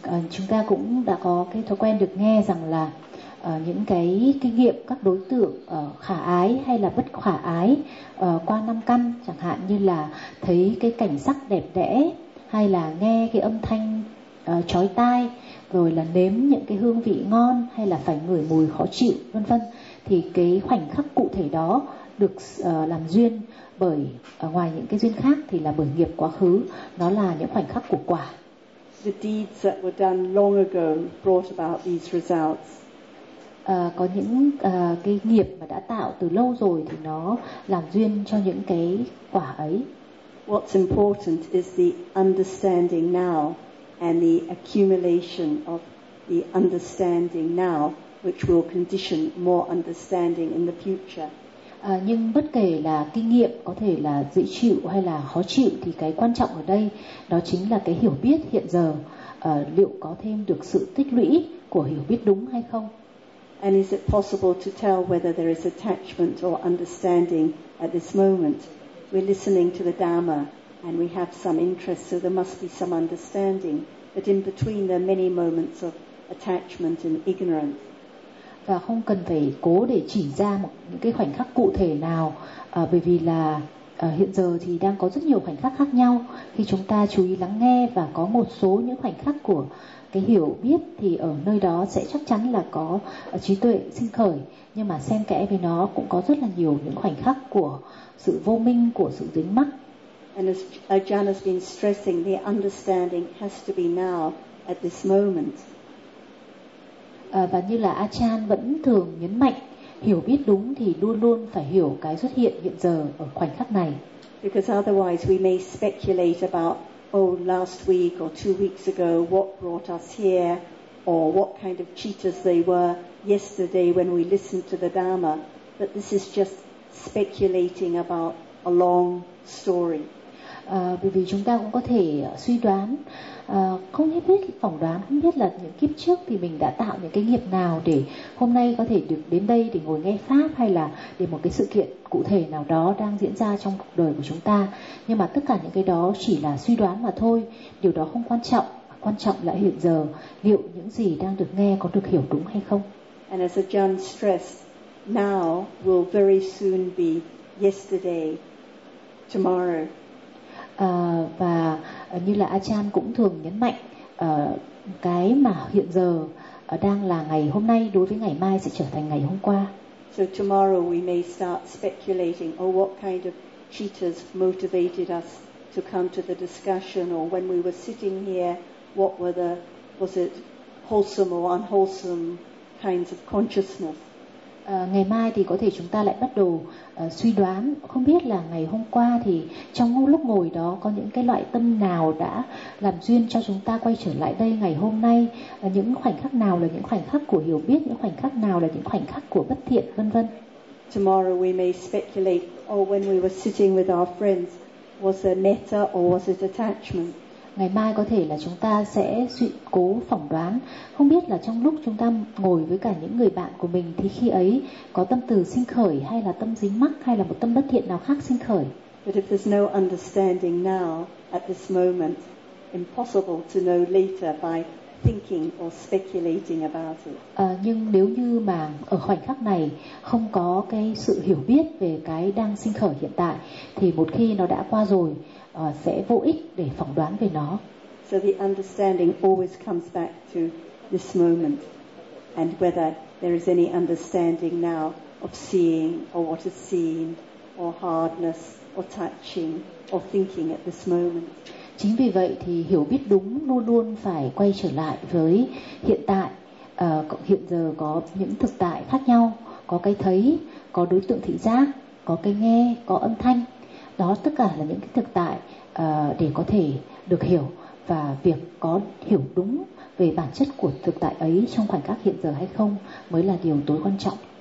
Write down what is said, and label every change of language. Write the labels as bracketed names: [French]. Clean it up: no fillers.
[Vietnamese] Chúng ta cũng đã có cái thói quen được nghe rằng là những cái kinh nghiệm các đối tượng khả ái hay là bất khả ái qua năm căn, chẳng hạn như là thấy cái cảnh sắc đẹp đẽ hay là nghe cái âm thanh chói tai, rồi là nếm những cái hương vị ngon hay là phải ngửi mùi khó chịu, vân vân, thì cái khoảnh khắc cụ thể đó được làm duyên bởi ngoài những cái duyên khác thì là bởi nghiệp quá khứ, nó là những khoảnh khắc của quả. [English] The deeds that were done long ago brought about these results. [Vietnamese] Có những cái nghiệp mà đã tạo từ lâu rồi thì nó làm duyên cho những cái quả ấy. [English] What's important is the understanding now and the accumulation of the understanding now, which will condition more understanding in the future. [Vietnamese] Nhưng bất kể là kinh nghiệm có thể là dễ chịu hay là khó chịu thì cái quan trọng ở đây đó chính là cái hiểu biết hiện giờ liệu có thêm được sự tích lũy của hiểu biết đúng hay không. [English] And is it possible to tell whether there is attachment or understanding at this moment? We're listening to the Dharma and we have some interest, so there must be some understanding. But in between there are many moments of attachment and ignorance. [Vietnamese] Và không cần phải cố để chỉ ra một những cái khoảnh khắc cụ thể nào, bởi vì là hiện giờ thì đang có rất nhiều khoảnh khắc khác nhau. Khi chúng ta chú ý lắng nghe và có một số những khoảnh khắc của cái hiểu biết thì ở nơi đó sẽ chắc chắn là có trí tuệ sinh khởi, nhưng mà xen kẽ với nó cũng có rất là nhiều những khoảnh khắc của sự vô minh, của sự dính mắc. [English] And as Ajahn has been stressing, the understanding has to be now at this moment. [Vietnamese] Và như là Ajahn vẫn thường nhấn mạnh, hiểu biết đúng thì luôn luôn phải hiểu cái xuất hiện hiện giờ ở khoảnh khắc này. [English] Because otherwise we may speculate about, oh, last week or two weeks ago, what brought us here, or what kind of cheaters they were yesterday when we listened to the Dharma. But this is just speculating about a long story. [Vietnamese] Bởi vì chúng ta cũng có thể suy đoán, không biết phỏng đoán, không biết là những kiếp trước thì mình đã tạo những cái nghiệp nào để hôm nay có thể được đến đây để ngồi nghe pháp, hay là để một cái sự kiện cụ thể nào đó đang diễn ra trong cuộc đời của chúng ta. Nhưng mà tất cả những cái đó chỉ là suy đoán mà thôi, điều đó không quan trọng. Quan trọng là hiện giờ liệu những gì đang được nghe có được hiểu đúng hay không. [English] And as Ajahn stressed, now will very soon be yesterday, tomorrow. [Vietnamese] Và như là Ajahn cũng thường nhấn mạnh, cái mà hiện giờ đang là ngày hôm nay đối với ngày mai sẽ trở thành ngày hôm qua. [English] So tomorrow we may start speculating, oh, what kind of cheaters motivated us to come to the discussion, or when we were sitting here, what were the, was it wholesome or unwholesome kinds of consciousness? [Vietnamese] Ngày mai thì có thể chúng ta lại bắt đầu suy đoán, không biết là ngày hôm qua thì trong lúc ngồi đó có những cái loại tâm nào đã làm duyên cho chúng ta quay trở lại đây ngày hôm nay, những khoảnh khắc nào là những khoảnh khắc của hiểu biết, những khoảnh khắc nào là những khoảnh khắc của bất thiện, vân vân. [English] Tomorrow we may speculate, or when we were sitting with our friends, was it metta or was it attachment? [Vietnamese] Ngày mai có thể là chúng ta sẽ cố phỏng đoán, không biết là trong lúc chúng ta ngồi với cả những người bạn của mình thì khi ấy có tâm từ sinh khởi hay là tâm dính mắc hay là một tâm bất thiện nào khác sinh khởi. [English] But if there's no understanding now at this moment, impossible to know later by thinking or speculating about it. [Vietnamese] Nhưng nếu như mà ở khoảnh khắc này không có cái sự hiểu biết về cái đang sinh khởi hiện tại thì một khi nó đã qua rồi sẽ vô ích để phỏng đoán về nó. [English] So the understanding always comes back to this moment, and whether there is any understanding now of seeing or what is seen or hardness or touching or thinking at this moment. [Vietnamese] Chính vì vậy thì hiểu biết đúng luôn luôn phải quay trở lại với hiện tại, hiện giờ có những thực tại khác nhau, có cái thấy, có đối tượng thị giác, có cái nghe, có âm thanh. Đó tất cả là những cái thực tại để có thể được hiểu, và việc có hiểu đúng về bản chất của thực tại ấy trong khoảnh khắc hiện giờ hay không mới là điều tối quan trọng.